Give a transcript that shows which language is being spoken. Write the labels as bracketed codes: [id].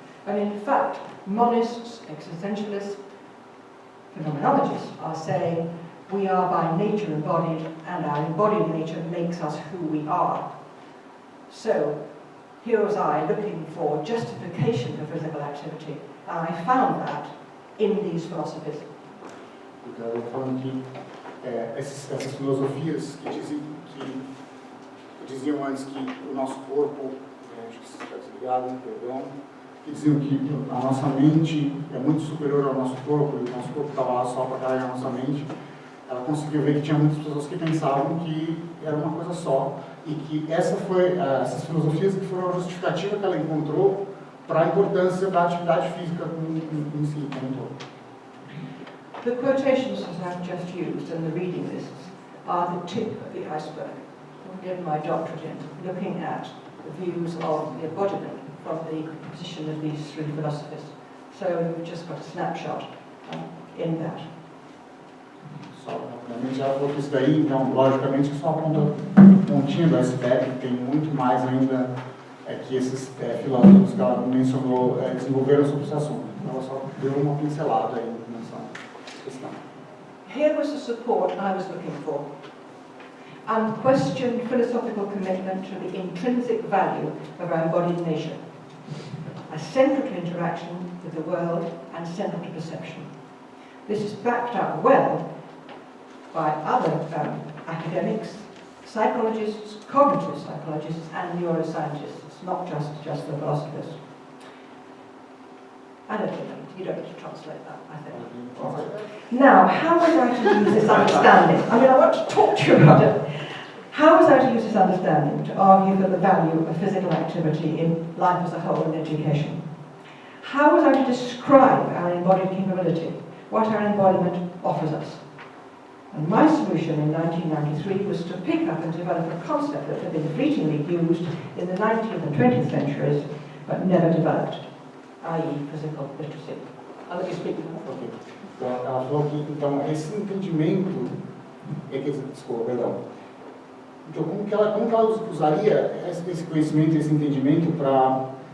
[en] And in fact, monists, existentialists, phenomenologists are saying we are by nature embodied, and our embodied nature makes us who we are. So, here was I looking for justification for physical activity, and I found that in these philosophies. [pt] Então, eu falando que essas filosofias que diziam antes que o nosso corpo, acho que está desligado, perdão, que diziam que a nossa mente é muito superior ao nosso corpo, e o nosso corpo estava lá só para carregar a nossa mente, ela conseguiu ver que tinha muitas pessoas que pensavam que era uma coisa só, e que essas filosofias que foram a justificativa que ela encontrou para a importância da atividade física em si, como um todo. [en] The quotations that I've just used and the reading lists are the tip of the iceberg. I did my doctorate in looking at the views of the embodiment from the position of these three philosophies. So we've just got a snapshot in that. [pt] Só, obviamente, ela falou que isso daí, então, logicamente, só aponta pontinha do iceberg, tem muito mais ainda que esses filósofos que ela mencionou desenvolveram sobre esse assunto. Ela só deu uma pincelada aí nessa questão. [en] Here was the support I was looking for. Unquestioned philosophical commitment to the intrinsic value of our embodied nature, as central to interaction with the world and central to perception. This is backed up well by other academics, psychologists, cognitive psychologists, and neuroscientists, not just the philosophers. I don't think you don't need to translate that, I think. Now, how was I to use this understanding? I mean, I want to talk to you about it. How was I to use this understanding to argue for the value of physical activity in life as a whole and education? How was I to describe our embodied capability, what our embodiment offers us? And my solution in 1993 was to pick up and develop a concept that had been fleetingly used in the 19th and 20th centuries, but never developed, i.e. physical literacy. I'll let you speak now. Okay. [pt] Então, ela falou que então, esse entendimento, desculpa, perdão. Então, como que ela usaria esse conhecimento, esse entendimento para